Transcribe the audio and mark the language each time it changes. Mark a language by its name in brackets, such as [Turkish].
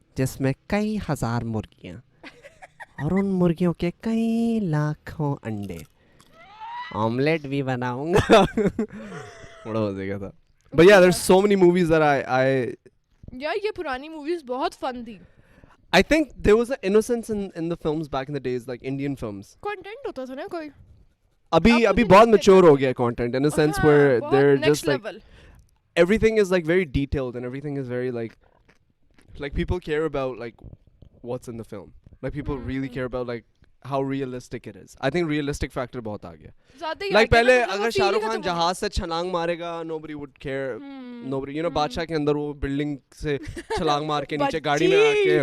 [Urdu] جس میں کئی ہزار مرغیاں اور ان مرغیوں کے کئی لاکھوں انڈے, آملیٹ بھی بناؤں گا. بڑا مزے کا تھا. [English] But yeah, there's so many movies that I [Urdu] یار یہ پرانی موویز بہت فن تھی. [English] I think there was an innocence in the films back in the days, like Indian films. [Urdu] Content ہوتا تھا نا کوئی. ابھی بہت [English] mature [Urdu] ہو گیا [English] content in a sense where they're just like everything is like very detailed and everything is very like people care about like what's in the film. Like people really care about like how realistic it is. I think realistic factor [Urdu] بہت آ گیا. [English] Like [Urdu] پہلے اگر شاہ رخ خان جہاز سے چھلانگ مارے گا [English] nobody would care. Nobody, you know, [Urdu] بادشاہ کے اندر وہ بلڈنگ سے چھلانگ مار کے نیچے گاڑی میں آ کے